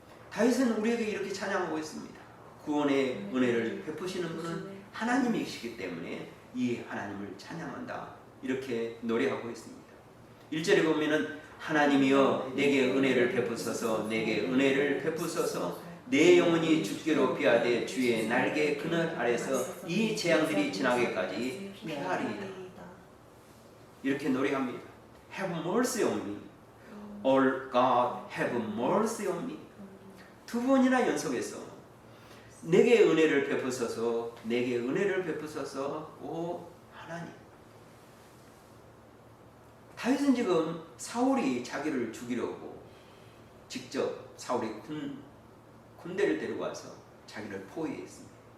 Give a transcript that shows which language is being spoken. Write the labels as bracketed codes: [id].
[ko] 다윗은 우리에게 이렇게 찬양하고 있습니다. 구원의 은혜를 베푸시는 분은 하나님이시기 때문에 이 하나님을 찬양한다, 이렇게 노래하고 있습니다. 1절에 보면은 하나님이여 내게 은혜를 베푸소서, 내게 은혜를 베푸소서, 내 영혼이 죽기로 피하되 주의 날개 그늘 아래서 이 재앙들이 지나기까지 피하리이다, 이렇게 노래합니다. [en] Have mercy on me, oh God, have mercy on me. [ko] 두 번이나 연속해서 내게 은혜를 베푸소서, 내게 은혜를 베푸소서, 오 하나님. 다윗은 지금 사울이 자기를 죽이려고 직접 사울이 군대를 데리고 와서 자기를 포위했습니다.